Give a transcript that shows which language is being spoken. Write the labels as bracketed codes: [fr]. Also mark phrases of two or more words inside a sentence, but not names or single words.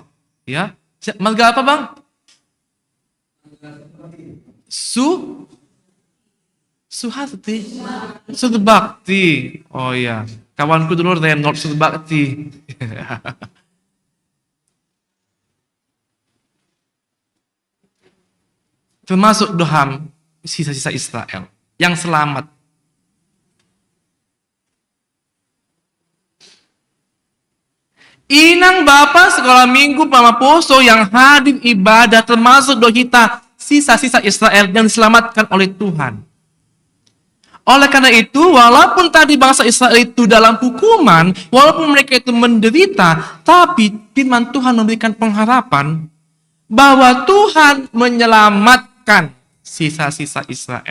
[id] Ya. Marga apa bang? Suharti. Sudbakti. Oh iya. Kawanku dulu Reynold Sudbakti. termasuk doham sisa-sisa Israel yang selamat. Inang Bapa sekolah minggu Pama Poso yang hadir ibadah termasuk dohita sisa-sisa Israel yang diselamatkan oleh Tuhan. Oleh karena itu, walaupun tadi bangsa Israel itu dalam hukuman, walaupun mereka itu menderita, tapi firman Tuhan memberikan pengharapan bahwa Tuhan menyelamatkan sisa-sisa Israel.